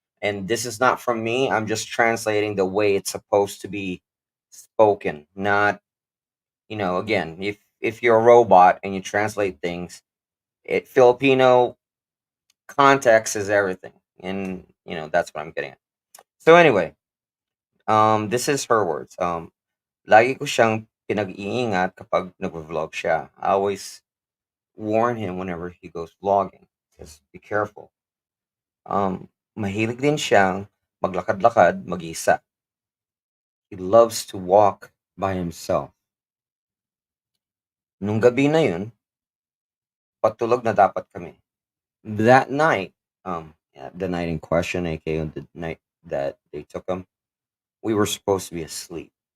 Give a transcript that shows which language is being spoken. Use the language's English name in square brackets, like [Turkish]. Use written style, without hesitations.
[English] And this is not from me. I'm just translating the way it's supposed to be spoken. Not, again, if you're a robot and you translate things, Filipino context is everything. And, that's what I'm getting at. So anyway, this is her words. [Filipino] Lagi ko siyang pinag-iingat kapag nag-vlog siya. [English] I always warn him whenever he goes vlogging. Just be careful. [Filipino] Mahilig din siyang maglakad-lakad mag-isa. [English] He loves to walk by himself. [Filipino] Nung gabi na yun, patulog na dapat kami. [English] That night, the night in question, aka the night that they took him, we were supposed to be asleep.